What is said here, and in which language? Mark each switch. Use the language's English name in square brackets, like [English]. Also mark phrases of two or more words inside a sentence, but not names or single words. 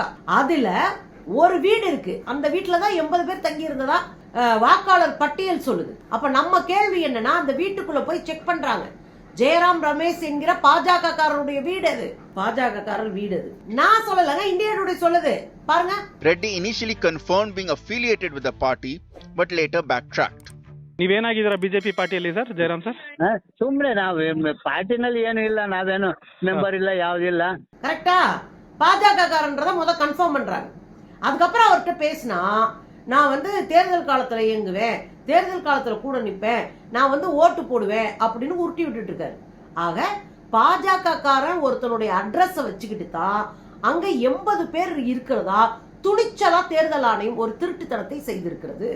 [Tamil] அதுல ஒரு வீடு இருக்கு, அந்த வீட்டுலதான் 80 பேர் தங்கி இருந்ததா வாக்காளர் பட்டியல் சொல்லுது. அப்ப நம்ம கேள்வி என்னன்னா, அந்த வீட்டுக்குள்ள போய் செக் பண்றாங்க. ஜெயராம் ரமேஷ் என்கிற பாஜக காரருடைய வீடு அது. பாஜக காரர் வீடு அது. நான் சொல்லலங்க, இந்தியா டுடே சொல்லுது. பாருங்க. [English] Reddy initially confirmed being affiliated with the party but later backtracked. [Kannada] ನೀವೇನಾಗಿದ್ದೀರಾ ಬಿಜೆಪಿ ಪಾರ್ಟಿಯಲ್ಲಿ ಸರ್ ಜಯರಾಮ್ ಸರ್? ಸುಮ್ಮನೆ ನಾವು ಪಾರ್ಟಿನಲ್ಲಿ ಏನು ಇಲ್ಲ, ನಾವೇನು ಮೆಂಬರ್ ಇಲ್ಲ, ಯಾವುದಿಲ್ಲ. [Tamil] கரெக்டா? பாஜக காரன்றத முத கன்ஃபார்ம் பண்றாங்க. அதுக்கப்புறம் அவர்கிட்ட பேசினா, நான் தேர்தல் காலத்துல இயங்குவேன், தேர்தல் காலத்துல கூட நிப்பேன், நான் ஓட்டு போடுவேன் அப்படின்னு உருட்டி விட்டுட்டு இருக்காரு. ஆக பாஜக காரன் ஒருத்தனுடைய அட்ரஸை வச்சுக்கிட்டு தான் அங்க 80 பேர் இருக்கிறதா துணிச்சலா தேர்தல் ஆணையம் ஒரு திருட்டுத்தனத்தை செய்திருக்கிறது.